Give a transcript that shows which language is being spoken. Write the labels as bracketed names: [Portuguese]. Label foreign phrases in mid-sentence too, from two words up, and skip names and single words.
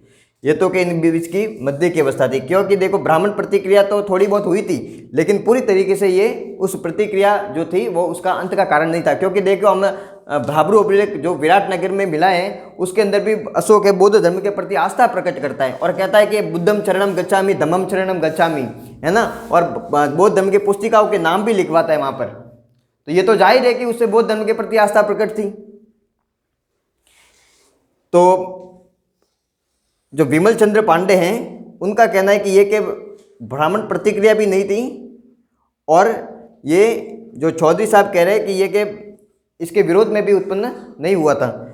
[Hindi] ये तो कि इन बीच की मध्य की अवस्था थी, क्योंकि देखो ब्राह्मण प्रतिक्रिया तो थोड़ी बहुत हुई थी, लेकिन पूरी तरीके से ये उस प्रतिक्रिया जो थी वो उसका अंत का कारण नहीं था। क्योंकि देखो हम भाब्रू अभिलेख जो विराटनगर में मिला है, उसके अंदर भी अशोक है बौद्ध धर्म के प्रति आस्था प्रकट करता है और कहता है कि [Pali] बुद्धम शरणम गच्छामि, धम्मम शरणम गच्छामि, [Hindi] है ना, और बौद्ध धर्म की पुस्तिकाओं के नाम भी लिखवाता है वहां पर। तो ये तो जाहिर है कि उससे बौद्ध धर्म के प्रति आस्था प्रकट थी। तो जो विमल चंद्र पांडे हैं उनका कहना है कि ये कि ब्राह्मण प्रतिक्रिया भी नहीं थी, और ये जो चौधरी साहब कह रहे हैं कि ये कि इसके विरोध में भी उत्पन्न नहीं हुआ था।